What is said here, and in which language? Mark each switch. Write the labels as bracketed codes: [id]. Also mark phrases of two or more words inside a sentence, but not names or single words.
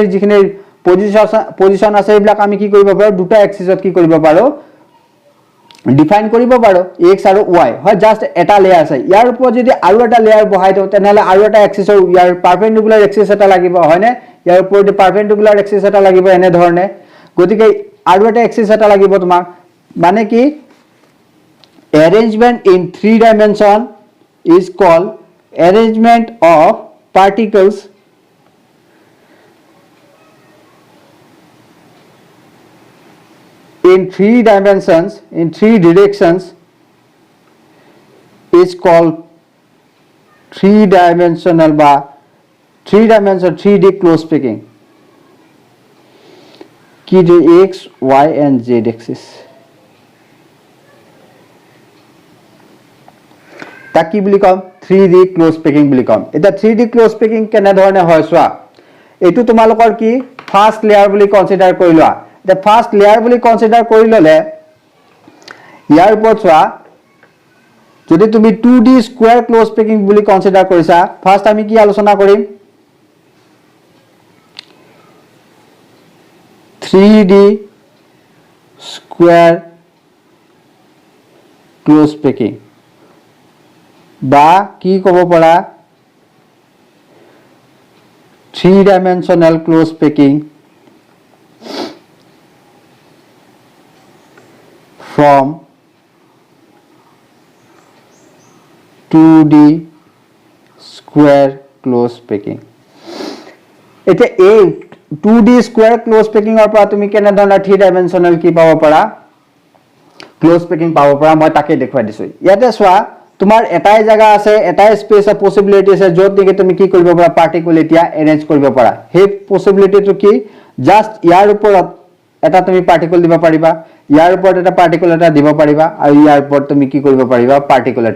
[as] যিখিনি পজিশন আছে এইবিলাক আমি কি কৰিব পাৰো দুটা এক্সিছত কি কৰিব পাৰো ডিফাইন কৰিব পাৰো x আৰু y হয় জাস্ট এটা লেয়াৰ আছে ইয়াৰ ওপৰত যদি আৰু এটা লেয়াৰ বহাই দিও তেনেহলে আৰু এটা এক্সিছৰ ইয়াৰ [en] perpendicular axis [as] এটা লাগিব হয়নে ইয়াৰ ওপৰত [en] perpendicular axis [as] এটা লাগিব এনে ধৰণে গতিকে আৰু এটা এক্সিছ এটা লাগিব তোমাক মানে কি [en] arrangement in 3 dimension is called arrangement of particles in 3 dimensions in 3 directions is called 3-dimensional বা 3D close packing [as] কি যে [en] x y and z axis [as] তা কি বুলি কম [en] 3D close packing [as] বুলি কম এটা 3D close packing কেনে ধৰণে হয় সোৱা এটো তোমালোকৰ কি [en] first layer [as] বুলি কনসিডাৰ কৰি লোৱা [en] the first layer [as] বুলি কনসিডাৰ কৰি ললে ইয়াৰ ওপৰত সোৱা যদি তুমি [en] 2D square close packing [as] বুলি কনসিডাৰ কৰিছা ফাৰ্স্ট আমি কি আলোচনা কৰিম [en] 3D square close packing বা [as] কি ক'ব পৰা [en] 3-dimensional close packing from 2D square close packing. [as] এতিয়া এই [en] 2D square close packing or [as] পৰা তুমি কেনে ধৰণৰ 3-dimensional কি পাব পাৰা [en] close packing [as] পাব পাৰা মই তাকে দেখুৱাই দিছো ইয়াতে চোৱা তোমাৰ এটাই জায়গা আছে এটাই [en] space of possibility [as] আছে যত নেকি তুমি কি কৰিব পাৰা পাৰ্টিকল এতিয়া এৰেঞ্জ কৰিব পাৰা সেই পসিবিলিটিটো কি জাস্ট ইয়াৰ ওপৰত এটা তুমি পাৰ্টিকল দিব পাৰিবা ইয়াৰ ওপৰত এটা পাৰ্টিকল এটা দিব পাৰিবা আৰু ইয়াৰ ওপৰত তুমি কি কৰিব পাৰিবা পাৰ্টিকল এটা